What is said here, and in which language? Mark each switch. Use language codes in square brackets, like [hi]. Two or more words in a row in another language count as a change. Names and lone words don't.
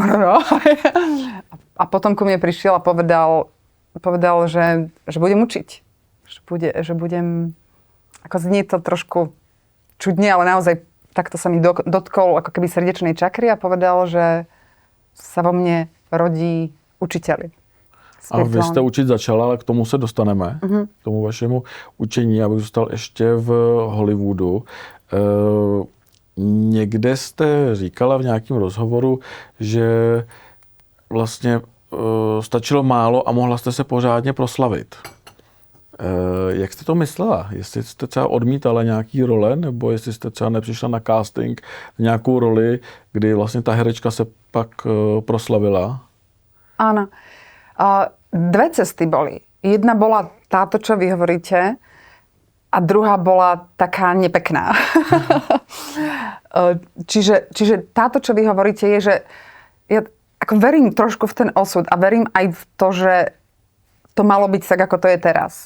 [sk] A potom ku mne prišiel a povedal že budem učiť. Že budem, ako znie to trošku čudne, ale naozaj takto sa mi dotkol ako keby srdečnej čakry a povedal, že sa vo mne rodí učiteľ. [cs] A vy jste učit začala, ale k tomu se dostaneme, k tomu vašemu učení. Já bych zůstal ještě v Hollywoodu. Někde jste říkala v nějakém rozhovoru, že vlastně stačilo málo a mohla jste se pořádně proslavit. Jak jste to myslela? Jestli jste třeba odmítala nějaký role, nebo jestli jste třeba nepřišla na casting nějakou roli, kdy vlastně ta herečka se pak proslavila? [sk] Áno. Dve cesty boli. Jedna bola táto, čo vy hovoríte, a druhá bola taká nepekná. čiže táto, čo vy hovoríte, je, že ja ako verím trošku v ten osud a verím aj v to, že to malo byť tak, ako to je teraz.